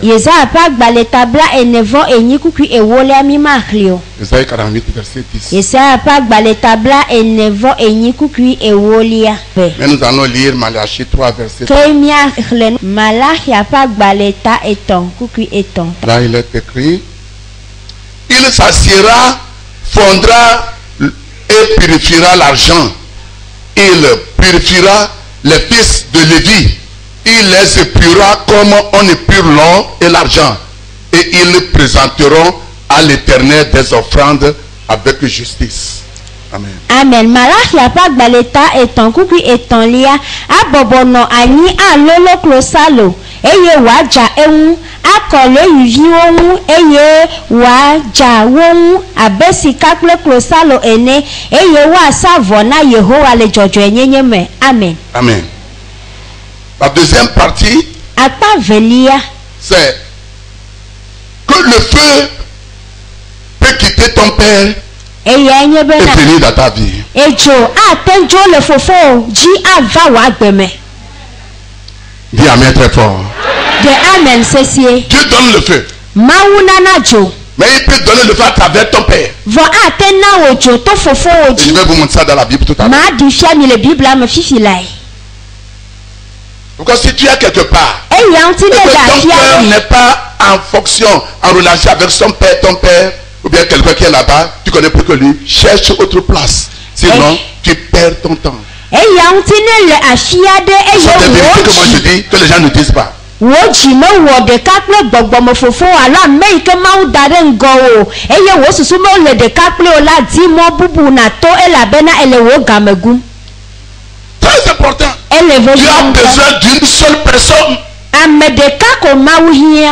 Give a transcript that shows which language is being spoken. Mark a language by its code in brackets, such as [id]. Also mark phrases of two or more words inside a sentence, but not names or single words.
[ee] Yesaya ƒe agbalẽta bla ene vɔ enyi kukui ewolia mi maxli o. [fr] Esaïe 48, verset 10. [ee] Yesaya ƒe agbalẽta bla ene vɔ enyi kukui ewolia. [fr] Mais nous allons lire Malachie 3, verset 3. [ee] Ke miaxlẽ Malachia ƒe agbalẽta etɔ̃ kukui etɔ̃. [fr] Là, il est écrit, il s'assiera, fondra et purifiera l'argent. Il purifiera les fils de Lévi. Il les épurera comme on épure l'or et l'argent. Et ils présenteront à l'Éternel des offrandes avec justice. Amen. Amen. [ee] Malachia ƒe agbalẽta etɔ̃ kukui etɔ̃lia abɔbɔ nɔ anyi alolo klosalo eye wòadza eŋu akɔ leviviwo ŋu eye wòadza wo ŋu abe sika kple klosalo ene eye woasa vɔ na Yehowa le dzɔdzɔenyenye me. Amen. [fr] Amen. La deuxième partie, [ee] Akpa velia [fr] c'est que le feu peut quitter ton père [ee] eya nye [fr] et [ee] bena [fr] venir dans ta vie. [ee] edzo ate dzo le fofo dzi ava wò agbe me. [fr] Dis Amen très fort. [ee] De amen sesie. [fr] Dieu donne le feu. [ee] Mawu nana dzo. [fr] Mais il peut donner le feu à travers ton père. [ee] Vɔ ate na wò dzo to fofo wò [fr] Et je [ee] dzi. [fr] vais vous montrer ça dans la Bible tout à l'heure. [ee] Ma ɖi fia mi le Biblia me fifi lae. [fr] Donc si tu es quelque part [ee] Eya ŋuti [fr] et [ee] ne [fr] que [ee] le [fr] ton [ee] afia [fr] cœur [ee] me. [fr] n'est pas en fonction, en relation avec son père, ton père, ou bien quelqu'un qui est là-bas, tu connais plus que lui, cherche autre place. Sinon, tu perds ton temps. [ee] Eya ŋuti ne le afia ɖe [fr] Ce sont des [ee] eye [fr] vérités que moi je [ee] wò dzi [fr] dis, que les gens ne disent pas. [ee] wò dzi mewɔ ɖeka kple gbɔgbɔme fofo alo ame yi ke Mawu da ɖe ŋgɔ o eye wò susu mele ɖeka kple o la di mɔ bubu na to elabena ele wò game gum. [fr] Très important. [ee] Ele [fr] Tu [ee] vevi [fr] as [ee] ŋutɔ. [fr] besoin d'une seule personne. [ee] Ame ɖeka ko Mawu hiã.